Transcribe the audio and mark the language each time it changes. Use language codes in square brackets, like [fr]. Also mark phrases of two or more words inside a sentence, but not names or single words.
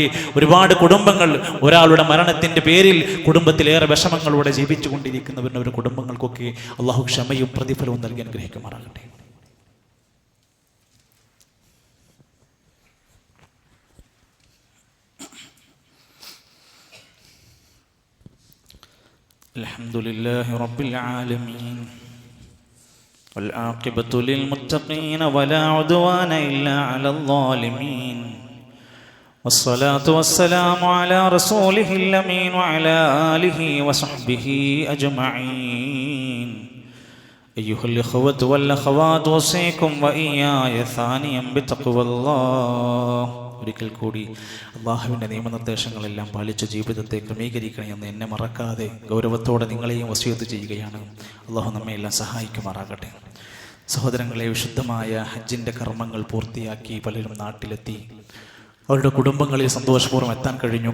[ml] ഒരുപാട് കുടുംബങ്ങൾ ഒരാളുടെ മരണത്തിൻ്റെ പേരിൽ കുടുംബത്തിലേറെ വിഷമങ്ങളോടെ ജീവിച്ചു കൊണ്ടിരിക്കുന്നവരുടെ കുടുംബങ്ങൾക്കൊക്കെ അള്ളാഹു ക്ഷമയും പ്രതിഫലവും നൽകി അനുഗ്രഹിക്കുമാറാകട്ടെ. [ar] الحمد لله رب العالمين والعاقبة للمتقين ولا عدوان إلا على الظالمين والصلاة والسلام على رسوله الأمين وعلى آله وصحبه أجمعين أيها الإخوة والأخوات أوصيكم وإياي ثانيا بتقوى الله. [ml] ഒരിക്കൽ കൂടി അള്ളാഹുവിൻ്റെ നിയമനിർദ്ദേശങ്ങളെല്ലാം പാലിച്ച ജീവിതത്തെ ക്രമീകരിക്കണമെന്ന് എന്നെ മറക്കാതെ ഗൗരവത്തോടെ നിങ്ങളെയും വസിയത്ത് ചെയ്യുകയാണ്. അള്ളാഹു നമ്മെ എല്ലാം സഹായിക്കുമാറാകട്ടെ. സഹോദരങ്ങളെ, വിശുദ്ധമായ ഹജ്ജിൻ്റെ കർമ്മങ്ങൾ പൂർത്തിയാക്കി പലരും നാട്ടിലെത്തി. അവരുടെ കുടുംബങ്ങളിൽ സന്തോഷപൂർവ്വം എത്താൻ കഴിഞ്ഞു.